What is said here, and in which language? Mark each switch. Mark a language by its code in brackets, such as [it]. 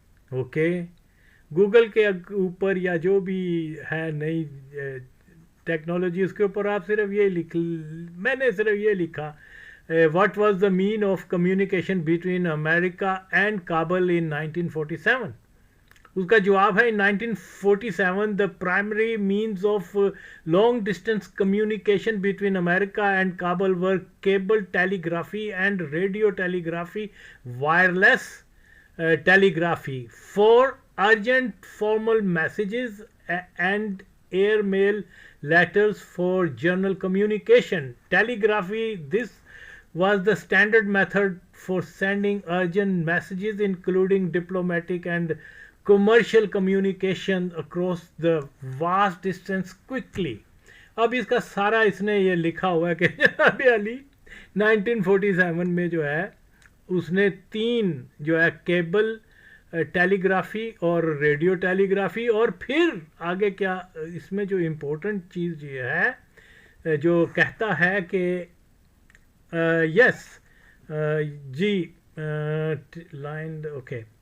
[ur] Okay, Google کے اوپر یا جو بھی ہے نئی ٹیکنالوجی اس کے اوپر آپ صرف یہ میں نے صرف یہ لکھا [en] What was the mean of communication between America and Kabul in 1947. [ur] اس کا جواب ہے [en] in 1947 the primary means of long distance communication between America and Kabul were cable telegraphy and radio telegraphy, wireless telegraphy for urgent formal messages and airmail letters for journal communication. Telegraphy, this was the standard method for sending urgent messages including diplomatic and commercial communication across the vast distance quickly. [ur] اب اس کا سارا اس نے یہ لکھا ہوا ہے کہ جناب علی 1947 میں جو ہے اس نے 3 جو ہے کیبل ٹیلی گرافی اور ریڈیو ٹیلی گرافی، اور پھر آگے کیا اس میں جو امپورٹنٹ چیز یہ ہے جو کہتا ہے کہ یس جی لائن اوکے